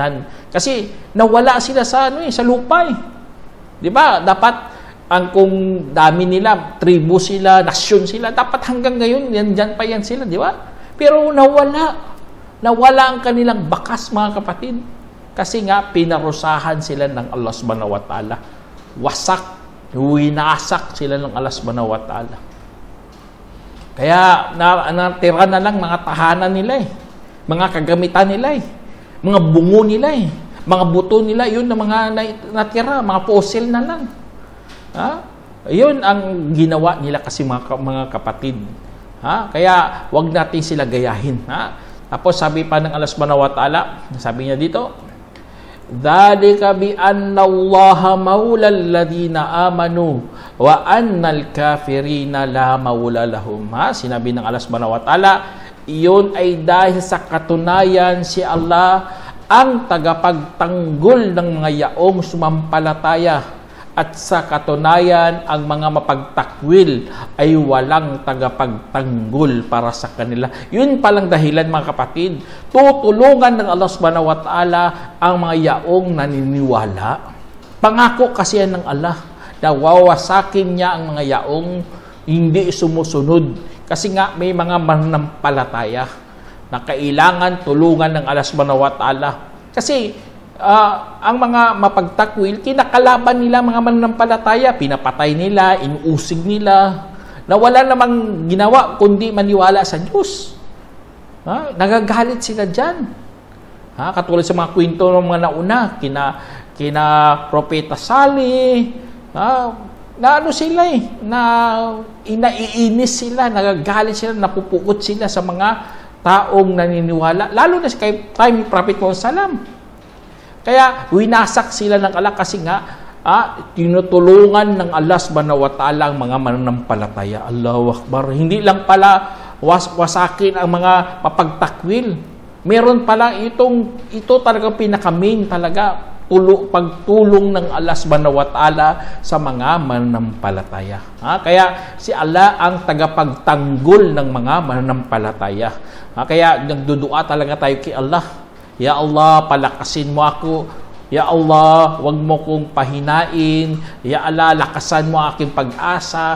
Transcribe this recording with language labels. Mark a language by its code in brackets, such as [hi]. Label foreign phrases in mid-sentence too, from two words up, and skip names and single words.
[tl] Kasi nawala sila sa lupa. Di ba? Dapat ang kung dami nila, tribu sila, nasyon sila, dapat hanggang ngayon, dyan pa yan sila, di ba? Pero nawala ang kanilang bakas, mga kapatid. Kasi nga, pinarusahan sila ng Allah [ar] سبحانه وتعالى. [tl] Wasak, winasak sila ng Allah [ar] سبحانه وتعالى. [tl] Kaya, natira na lang mga tahanan nila mga kagamitan nila mga bungo nila mga buto nila, yun na mga natira, mga fossil na lang. Yun ang ginawa nila kasi mga kapatid. Kaya wag natin sila gayahin. Tapos sabi pa ng Allah [ar] سبحانه وتعالى, [tl] sabi niya dito, [ar] "ذلك بأن الله مولى الذين آمنوا وأن الكافرين لا مولى لهم." [tl] Sinabi ng Allah [ar] سبحانه وتعالى, [tl] iyon ay dahil sa katunayan si Allah ang tagapagtanggol ng mga yaong sumampalataya, at sa katunayan ang mga mapagtakwil ay walang tagapagtanggol para sa kanila. Yun palang dahilan, mga kapatid, tutulungan ng Allah [ar] سبحانه وتعالى [tl] ang mga yaong naniniwala. Pangako kasi yan ng Allah na wawasakin niya ang mga yaong hindi sumusunod. Kasi nga may mga mananampalataya na kailangan tulungan ng Allah [ar] سبحانه وتعالى. [tl] Kasi ang mga mapagtakwil, kinakalaban nila mga mananampalataya, pinapatay nila, inuusig nila, na wala namang ginawa kundi maniwala sa Diyos. Nagagalit sila dyan. Katulad sa mga kwento ng mga nauna, kina Propeta Salih, na ano sila na inaiinis sila, nagagalit sila, napupukot sila sa mga taong naniniwala, lalo na kay Prophet Muhammad Sallam. Kaya winasak sila ng Allah kasi nga tinutulungan ng Allah [ar] سبحانه وتعالى [tl] ang mga mananampalataya. [ar] الله أكبر. [tl] Hindi lang pala wasakin ang mga mapagtakwil. Meron pala ito talagang pinaka-main talaga, pagtulong ng Allah [ar] سبحانه وتعالى [tl] sa mga mananampalataya. Kaya si Allah ang tagapagtanggol ng mga mananampalataya. Kaya nagdudua talaga tayo kay Allah. [ar] يا الله, [tl] palakasin mo ako. [ar] يا الله, [tl] wag mo kong pahinain. [ar] يا الله, [tl] lakasan mo aking pag-asa.